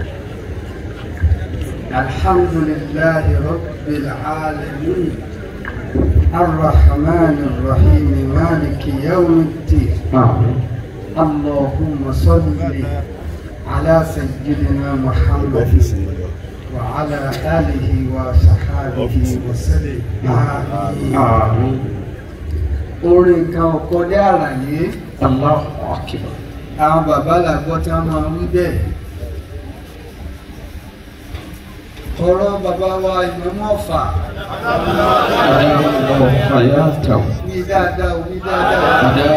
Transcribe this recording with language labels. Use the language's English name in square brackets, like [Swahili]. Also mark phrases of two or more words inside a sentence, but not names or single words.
[Arabic] الحمد لله رب العالمين الرحمن الرحيم مالك يوم الدين اللهم صل على سيدنا محمد وعلى آله وصحابه وسلم آمين [Yoruba] orin kan ọkọ dé àlàyé [Arabic] الله أكبر. [Yoruba] àwọn bàbá làgbọ́ tí wọ́n máa ń wí bẹ́ẹ̀ ọ̀rọ̀ bàbá wa Ìmámù Ọ̀fà wí dáadáa wí dáadáa